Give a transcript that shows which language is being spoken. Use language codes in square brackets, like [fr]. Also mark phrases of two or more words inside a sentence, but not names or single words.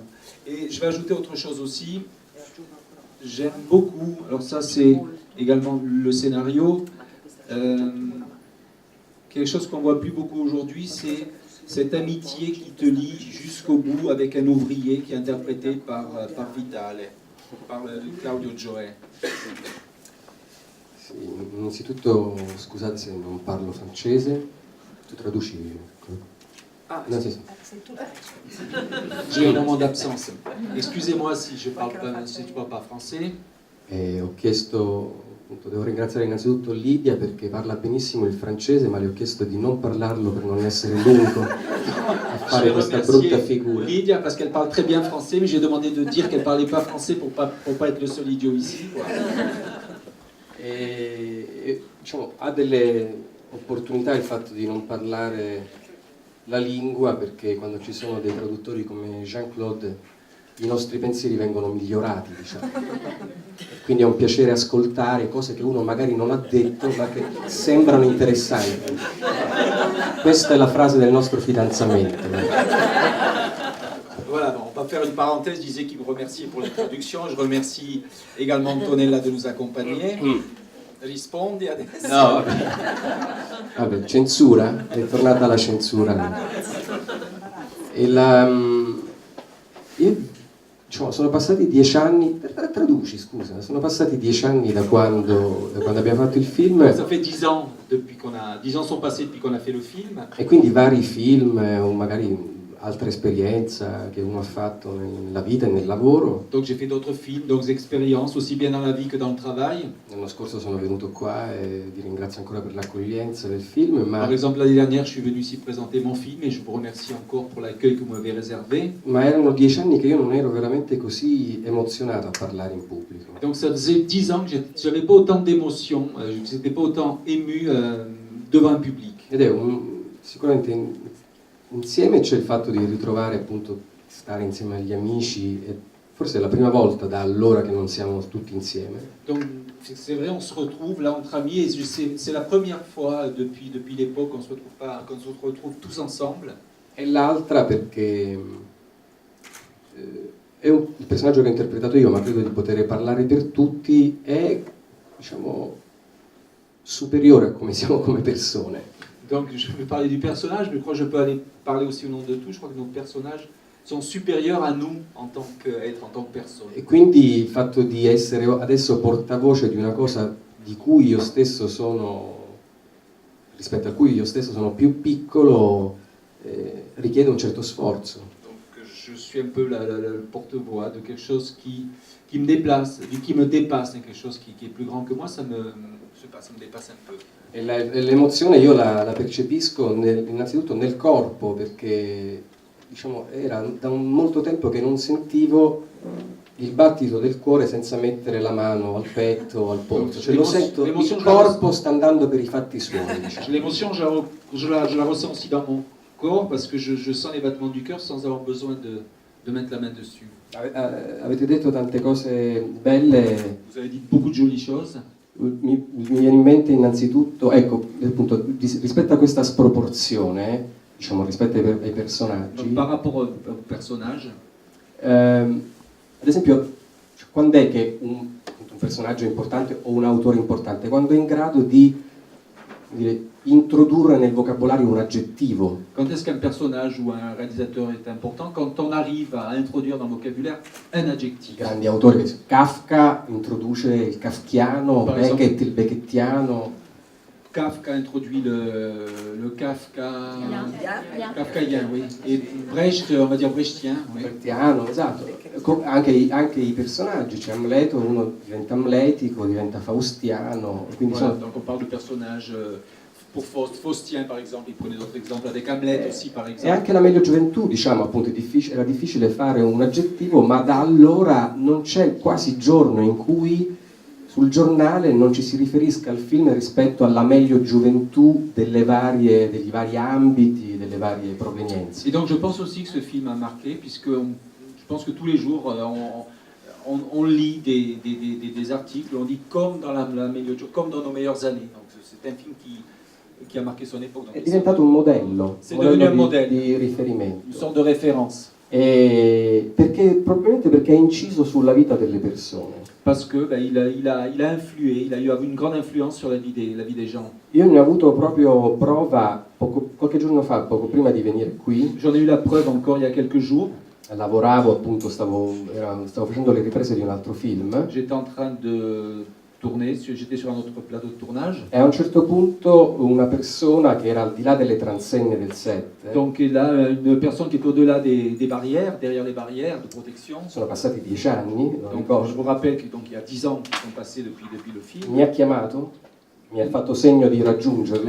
[fr] Et je vais ajouter autre chose aussi. J'aime beaucoup, alors ça c'est également le scénario, quelque chose qu'on voit plus beaucoup aujourd'hui, c'est cette amitié qui te lie jusqu'au bout avec un ouvrier qui est interprété par Vitale, par Claudio Gioè. [it] Sì, innanzitutto scusate se non parlo francese, tu traduci? Ah, no, sì. [fr] J'ai un moment d'absence. Excusez-moi si tu parles pas français. [it] Ho chiesto, appunto, devo ringraziare innanzitutto Lidia perché parla benissimo il francese, ma le ho chiesto di non parlarlo per non essere l'unico a fare questa brutta figura. [fr] Lidia parce qu'elle parle très bien français, mais j'ai demandé de dire qu'elle parlait pas français pour pas être le seul idiot ici, quoi. [it] E diciamo, ha delle opportunità il fatto di non parlare la lingua, perché quando ci sono dei traduttori come Jean-Claude i nostri pensieri vengono migliorati, diciamo. Quindi è un piacere ascoltare cose che uno magari non ha detto ma che sembrano interessanti. Questa è la frase del nostro fidanzamento. [fr] Voilà, bon, on va faire une parenthèse. Je disais qu'il me remerciait pour la traduction. Je remercie également Antonella de nous accompagner. [it] Rispondi adesso. No, vabbè, censura? È tornata la censura. E diciamo, sono passati 10 anni, traduci scusa, sono passati 10 anni da quando abbiamo fatto il film. [fr] Ça fait 10 ans depuis 10 ans sont passés depuis qu'on a fait le film. [it] E quindi vari film, o magari altra esperienza che uno ha fatto nella vita e nel lavoro. [fr] Donc j'ai fait d'autres films, d'autres expériences, aussi bien dans la vie que dans le travail. [it] L'anno scorso sono venuto qua e vi ringrazio ancora per l'accoglienza del film. Ma... [fr] Par exemple, l'année dernière, je suis venu ici présenter mon film et je vous remercie encore pour l'accueil que vous m'avez réservé. [it] Ma erano 10 anni che io non ero veramente così emozionato a parlare in pubblico. [fr] Donc ça faisait 10 ans que j'avais pas autant d'émotions, je n'étais pas autant ému devant un public. [it] Ed è sicuramente insieme c'è il fatto di ritrovare appunto stare insieme agli amici, e forse è la prima volta da allora che non siamo tutti insieme. [fr] Donc c'est vrai, on se retrouve là entre amis et c'est la première fois depuis l'époque qu'on se retrouve tous ensemble. [it] E l'altra perché il personaggio che ho interpretato io, ma credo di poter parlare per tutti, è, diciamo, superiore a come siamo come persone. [fr] Donc je vais parler du personnage, mais je crois que je peux aller parler aussi au nom de tous. Je crois que nos personnages sont supérieurs à nous en tant qu'être, en tant que personne. [it] E quindi il fatto di essere adesso portavoce di una cosa di cui io stesso sono, rispetto a cui io stesso sono più piccolo, richiede un certo sforzo. [fr] Donc je suis un peu le porte-voix de quelque chose qui me déplace, qui me dépasse, quelque chose qui est plus grand que moi, ça me dépasse un peu. [it] E l'emozione io la percepisco innanzitutto nel corpo, perché diciamo, era da molto tempo che non sentivo il battito del cuore senza mettere la mano al petto o al polso, cioè lo sento, il corpo sta andando per i fatti suoi. Diciamo. [fr] L'émotion, je la ressens aussi dans mon corps parce que je sens les battements du cœur sans avoir besoin de mettre la main dessus. [it] Avete detto tante cose belle. [fr] Vous avez dit beaucoup de jolies choses. [it] Mi viene in mente innanzitutto, ecco, appunto, rispetto a questa sproporzione, diciamo, rispetto ai personaggi. [fr] Donc, par rapport au personnage. [it] Ad esempio, quando è che un personaggio importante o un autore importante, quando è in grado di introdurre nel vocabolario un aggettivo. [fr] Quand est-ce qu'un personnage ou un réalisateur est important? Quand on arrive à introduire dans le vocabulaire un adjectif. [it] Grandi autori, Kafka introduce il kafkiano, Beckett il beckettiano. [fr] Kafka introduit le kafkaien, oui. Et Brecht, on va dire brechtien. Oui. [it] Brechtiano, esatto. Anche i personaggi, c'è Amleto, uno diventa amletico, diventa faustiano. Quindi [fr] voilà, donc on parle de personnages, pour Faustien par exemple, il prenait d'autres exemples, avec Hamlet aussi par exemple. [it] E anche la meglio gioventù, diciamo, appunto, era difficile fare un aggettivo, ma da allora non c'è quasi giorno in cui sul giornale non ci si riferisca al film rispetto alla meglio gioventù degli vari ambiti, delle varie provenienze. [fr] Et donc je pense aussi que ce film a marqué, puisque je pense que tous les jours on lit des articles, on dit comme dans comme dans nos meilleures années. Donc c'est un film qui a marqué son époque. [it] È diventato un modello, di riferimento. [fr] Une sorte de référence. [it] Probabilmente perché ha inciso sulla vita delle persone. [fr] Parce que il a influé, il a eu une grande influence sur la vie des gens. [it] Io ne ho avuto proprio prova qualche giorno fa, poco prima di venire qui. [fr] J'en ai eu la preuve encore il y a quelques jours. [it] Lavoravo appunto, stavo facendo le riprese di un altro film. [fr] J'étais en train de tourner, j'étais sur un autre plateau de tournage. [it] E a un certo punto una persona che era al di là delle transenne del set. [fr] Donc là, une personne qui est au-delà des barrières, derrière les barrières de protection. [it] Sono passati 10 anni. [fr] Donc, je vous rappelle qu'il y a 10 ans qui sont passés depuis le film. [it] Mi ha chiamato, mi ha fatto segno di raggiungerlo.